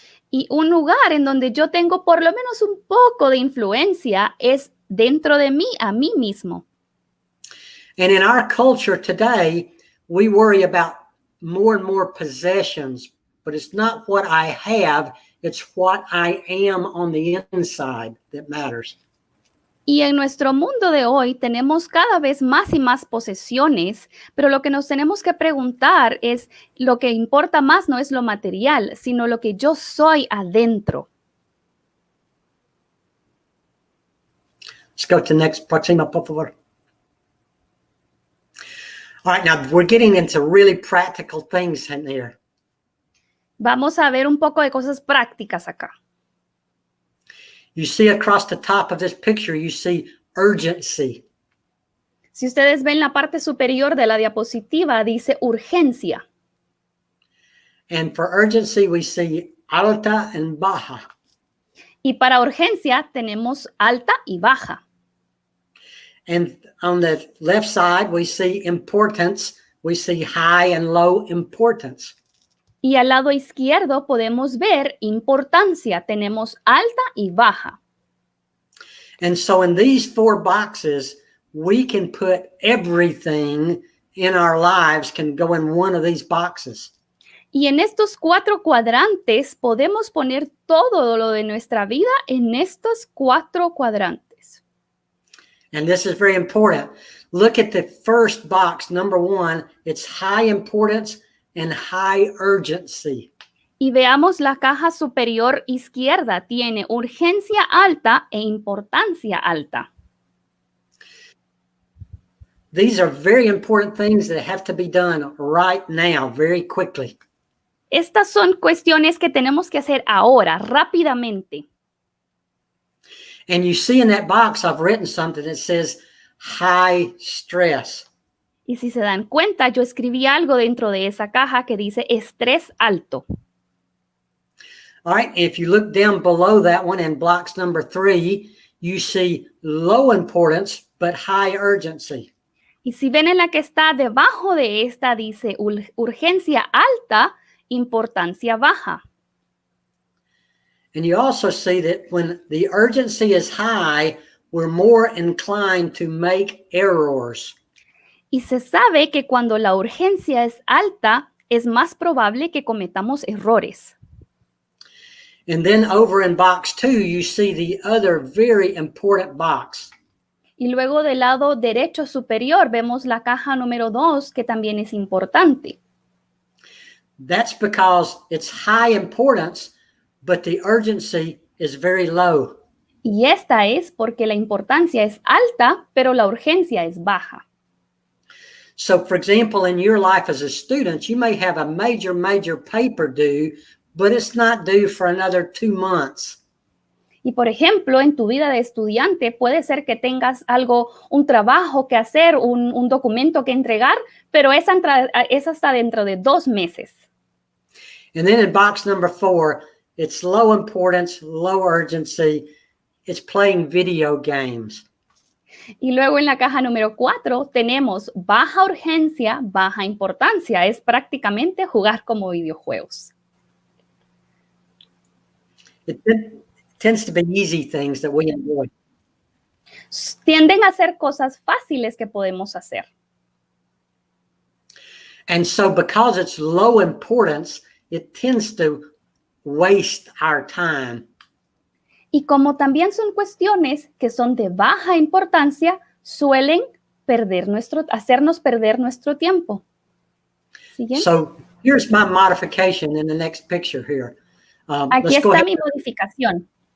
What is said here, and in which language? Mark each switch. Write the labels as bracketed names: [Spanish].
[Spanish] Y un lugar en donde yo tengo por lo menos un poco de influencia es dentro de mí, a mí mismo. [English] And in our culture today, we worry about more and more possessions, but it's not what I have, it's what I am on the inside that matters. [Spanish] Y en nuestro mundo de hoy tenemos cada vez más y más posesiones, pero lo que nos tenemos que preguntar es, lo que importa más no es lo material, sino lo que yo soy adentro. [English] Let's go to the next, [Spanish] Proxima, por favor. [English] All right, now we're getting into really practical things in here. [Spanish] Vamos a ver un poco de cosas prácticas acá. [English] You see across the top of this picture, you see urgency. [Spanish] Si ustedes ven la parte superior de la diapositiva, dice urgencia. [English] And for urgency, we see [Spanish] alta [English] and [Spanish] baja. Y para urgencia tenemos alta y baja. [English] And on the left side, we see importance. We see high and low importance. [Spanish] Y al lado izquierdo podemos ver importancia. Tenemos alta y baja. [English] And so in these four boxes, we can put everything in our lives can go in one of these boxes. [Spanish] Y en estos 4 cuadrantes podemos poner todo lo de nuestra vida en estos 4 cuadrantes. [English] And this is very important. Look at the first box, number 1. It's high importance and high urgency. [Spanish] Y veamos la caja superior izquierda. Tiene urgencia alta e importancia alta. [English] These are very important things that have to be done right now, very quickly. [Spanish] Estas son cuestiones que tenemos que hacer ahora, rápidamente. [English] And you see in that box, I've written something that says high stress. [Spanish] Y si se dan cuenta, yo escribí algo dentro de esa caja que dice estrés alto. [English] All right, if you look down below that one in blocks number 3, you see low importance, but high urgency. [Spanish] Y si ven en la que está debajo de esta, dice urgencia alta, importancia baja. [English] And you also see that when the urgency is high, we're more inclined to make errors. [Spanish] Y se sabe que cuando la urgencia es alta, es más probable que cometamos errores. [English] And then over in box 2, you see the other very important box. [Spanish] Y luego del lado derecho superior vemos la caja número 2, que también es importante. [English] That's because it's high importance, but the urgency is very low. [Spanish] Y esta es porque la importancia es alta, pero la urgencia es baja. [English] So, for example, in your life as a student, you may have a major paper due, but it's not due for another 2 months. [Spanish] Y por ejemplo, en tu vida de estudiante puede ser que tengas un trabajo que hacer, un documento que entregar, pero es hasta dentro de 2 meses. [English] And then in box number 4, it's low importance, low urgency. It's playing video games. [Spanish] Y luego en la caja número 4 tenemos baja urgencia, baja importancia. Es prácticamente jugar como videojuegos. [English] It tends to be easy things that we enjoy. [Spanish] Tienden a ser cosas fáciles que podemos hacer. [English] And so because it's low importance, it tends to waste our time. [Spanish] Y como también son cuestiones que son de baja importancia, suelen hacernos perder nuestro tiempo. ¿Siguiente? [English] So here's my modification in the next picture here. [Spanish] Aquí está mi modificación.